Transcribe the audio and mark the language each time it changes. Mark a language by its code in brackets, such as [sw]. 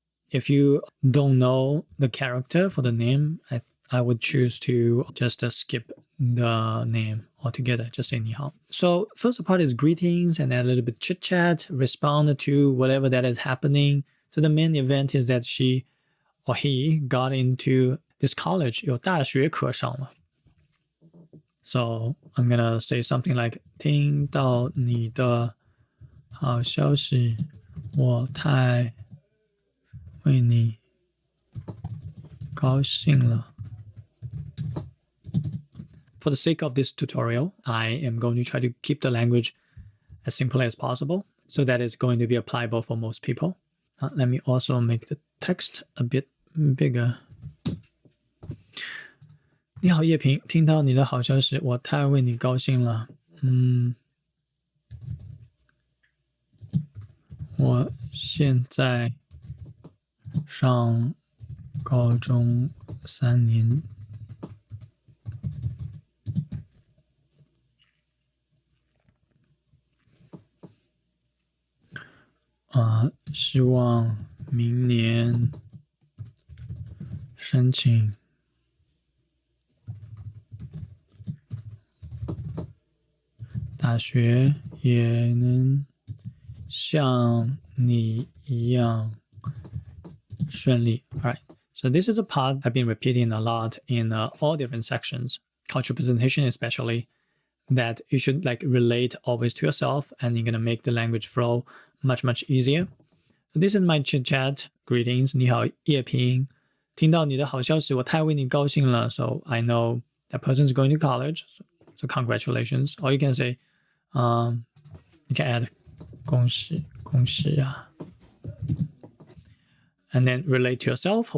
[en] If you don't know the character for the name, I would choose to just skip the name altogether, just say [zh] 你好. [en] So first part is greetings and then a little bit chit chat, respond to whatever that is happening. So the main event is that she or he got into this college, [zh] 有大学可上了. [en] So I'm gonna say something like [zh] 听到你的好消息，我太为你高兴了。 [en] For the sake of this tutorial, I am going to try to keep the language as simple as possible, so that it's going to be applicable for most people. Let me also make the text a bit bigger. [zh] 你好，叶平，听到你的好消息，我太为你高兴了。我现在上高中3年。希望明年申请大学也能像你一样顺利. [en] All right. So this is a part I've been repeating a lot in all different sections, cultural presentation especially, that you should like relate always to yourself and you're going to make the language flow much, much easier. So this is my chitchat. Greetings. [zh] 你好，叶平。听到你的好消息，我太为你高兴了。 [en] So I know that person is going to college. So congratulations. Or you can say, you can add [zh] 恭喜恭喜啊。 [en] And then relate to yourself.